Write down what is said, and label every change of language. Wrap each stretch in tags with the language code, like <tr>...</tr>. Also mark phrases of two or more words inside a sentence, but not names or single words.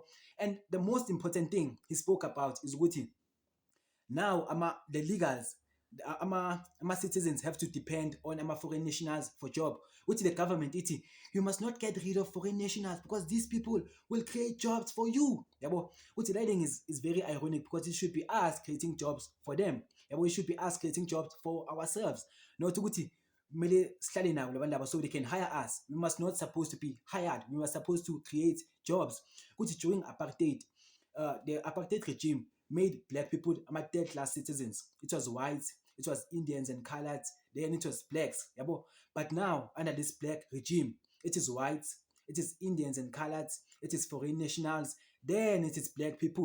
<en>And the most important thing he spoke about is what now the legals, our citizens have to depend on our foreign nationals for job. Which the government, you must not get rid of foreign nationals because these people will create jobs for you. Yabo, which the writing is very ironic because it should be us creating jobs for them. Yabo, it should be us creating jobs for ourselves.</en> <zu>Not ukuthi mele sihlale nabo labantu laba</zu> <en>so they can hire us. We must not supposed to be hired. We were supposed to create jobs. Which during apartheid, the apartheid regime made black people third-class citizens. It was whites, it was Indians and coloreds, then it was blacks. Yabo. But now, under this black regime, it is whites, it is Indians and coloreds, it is foreign nationals, then it is black people.</en>